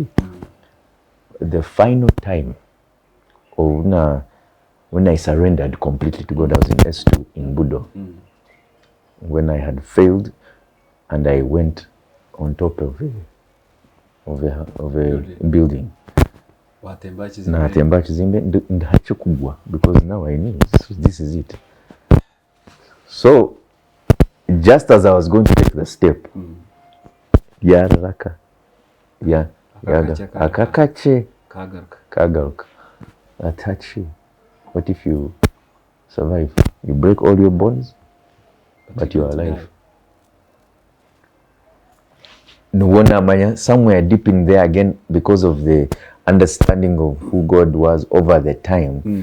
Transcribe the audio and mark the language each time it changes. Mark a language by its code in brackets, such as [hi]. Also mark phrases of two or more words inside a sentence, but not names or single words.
[en] The final time, when I surrendered completely to God, I was in S2 in Budo. When I had failed, and I went on top of a building. [nyn] Natemba chizimbe ndachokugwa, [en] because now I knew this is it. So just as I was going to take the step, [nyn] akakache kagaruka. Atachi. [en] What if you survive? You break all your bones, but you are alive. Somewhere deep in there again, because of the understanding of who God was over the time.